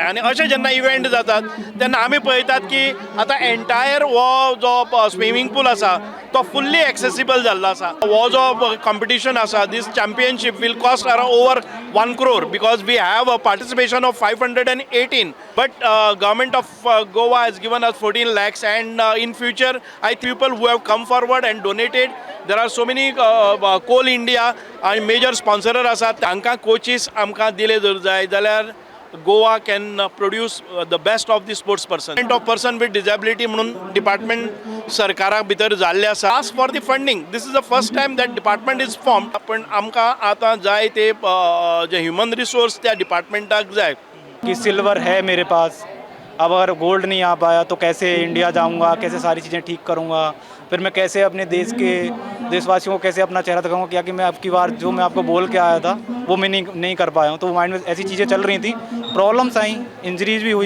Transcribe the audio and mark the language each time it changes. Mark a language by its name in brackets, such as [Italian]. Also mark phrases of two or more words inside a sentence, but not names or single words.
[Konkani] आनी अशे जेन्ना इव्हेंट जातात तेन्ना आमी पळयतात की आतां एंटायर हो जो [English] swimming pool [Konkani] आसा तो [English] fully accessible [Konkani] जाल्लो आसा. हो जो कॉम्पिटिशन आसा [English] This championship will cost around over 1 crore because we have a participation of 518 but Government of Goa has given us 14 lakhs and in future I think people who have come forward and donated. There are so many Coal India and major sponsors [Konkani] आसात तांकां कोचीस आमकां दिले जर जाय जाल्यार [English] Goa can produce the best of the sports person of person with disability [Konkani] म्हणून डिपार्टमेंट सरकारा भितर जाल्ले आसा. [English] Ask for the funding. This is the first time that department is form. [Konkani] पण आमकां आतां जाय ते जे [English] human resource [Konkani] त्या डिपार्टमेंटाक जाय. [Hindi] कि सिल्वर है मेरे पास, अब अगर गोल्ड नहीं आ पाया तो कैसे इंडिया जाऊंगा, कैसे सारी चीज़ें ठीक करूंगा, फिर मैं कैसे अपने देशवासियों को कैसे अपना चेहरा दिखाऊंगा. क्या कि मैं अब की बार जो मैं आपको बोल के आया था वो मैं नहीं कर पाया हूँ. तो माइंड में ऐसी चीज़ें चल रही थी, प्रॉब्लम्स आई, इंजरीज भी हुई.